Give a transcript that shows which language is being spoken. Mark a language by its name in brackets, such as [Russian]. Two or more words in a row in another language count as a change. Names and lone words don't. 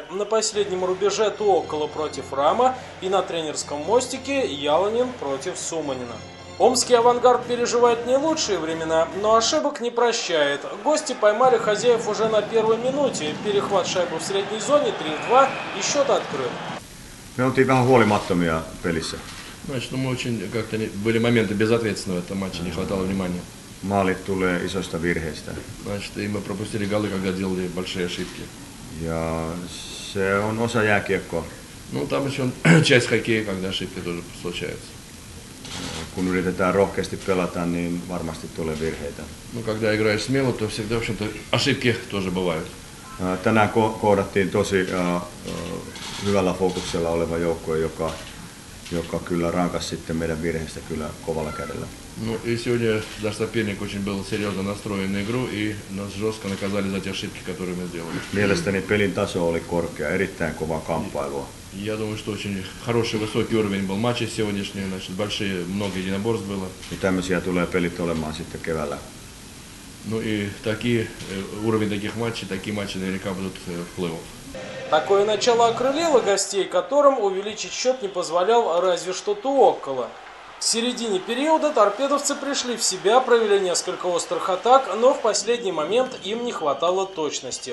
[Russian] На последнем рубеже Туоккола против Рама и на тренерском мостике Яланин против Суманина. Омский «Авангард» переживает не лучшие времена, но ошибок не прощает. Гости поймали хозяев уже на первой минуте. Перехват шайбы в средней зоне 3-2 и счет открыт. [Finnish] Me oltiin vähän huolimattomia pelissä. [Russian] Значит, мы очень как-то были моменты безответственны в этом матче, не хватало внимания. [Finnish] Maalit tulee isoista virheistä. [Russian] Значит, и мы пропустили голы, когда делали большие ошибки. [Finnish] Ja se on osa jääkiekkoa. [Russian] Ну, там еще часть хоккея, когда ошибки тоже случаются. [Finnish] Kun yritetään rohkeasti pelata, niin varmasti tulee virheitä. [Russian] Ну, когда играешь смело, то всегда, в общем-то, ошибки тоже бывают. [Finnish] Tänään koodattiin tosi hyvällä fokuksella oleva joukkue, joka kyllä rankas sitten meidän virheistä kyllä kovalla kädellä. [Russian] Ну и сегодня наш соперник очень был серьезно настроен на игру и нас жестко наказали за те ошибки, которые мы сделали. [Finnish] Mielestäni pelin taso oli korkea, erittäin kovaa kamppailua. [Russian] Я думаю, что очень хороший, высокий уровень был матча сегодняшний, значит, много единоборств было. [Finnish] Ja tämmöisiä tulee pelit olemaan sitten keväällä. [Russian] Ну и уровень таких матчей, такие матчи наверняка будут в плей-офф. Такое начало окрылило гостей, которым увеличить счет не позволял разве что Туоккола. К середине периода торпедовцы пришли в себя, провели несколько острых атак, но в последний момент им не хватало точности.